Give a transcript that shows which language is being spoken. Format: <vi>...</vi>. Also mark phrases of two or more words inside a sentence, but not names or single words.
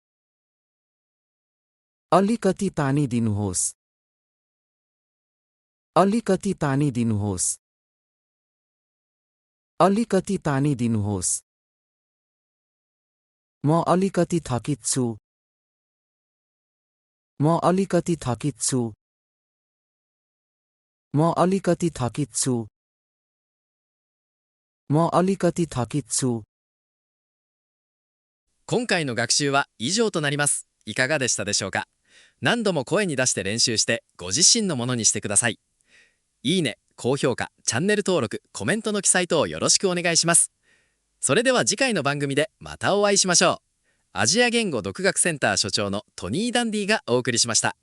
<ne>अलिकति पानी दिनुहोस् अलिकति पानी दिनुहोस् अलिकति पानी दिनुहोस् म अलिकति थकित छु म अलिकति थकित छु म अलिकति थकित छु म अलिकति थकित छु</ne> <ja>今回の学習は以上となります。いかがでしたでしょうか。何度も声に出して練習してご自身のものにしてください。いいね、高評価、チャンネル登録、コメントの記載等よろしくお願いします。それでは次回の番組でまたお会いしましょう。アジア言語独学センター所長のトニー・ダンディがお送りしました。</ja>